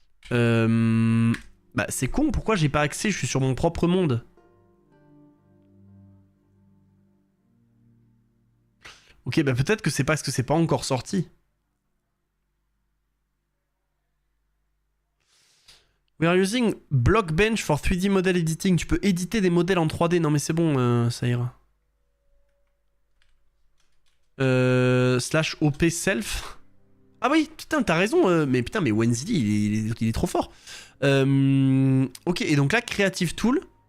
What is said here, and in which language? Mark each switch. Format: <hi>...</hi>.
<fr>Bah c'est con, pourquoi j'ai pas accès? Je suis sur mon propre monde. Ok, bah peut-être que c'est parce que c'est pas encore sorti.</fr> <en>We are using Blockbench for 3D model editing.</en> <fr>Tu peux éditer des modèles en 3D. Non mais c'est bon, ça ira. Slash OP self. Ah oui, putain, t'as raison. Mais putain, mais Wenzily, il est trop fort. Ok, et donc là, Creative Tool.</fr>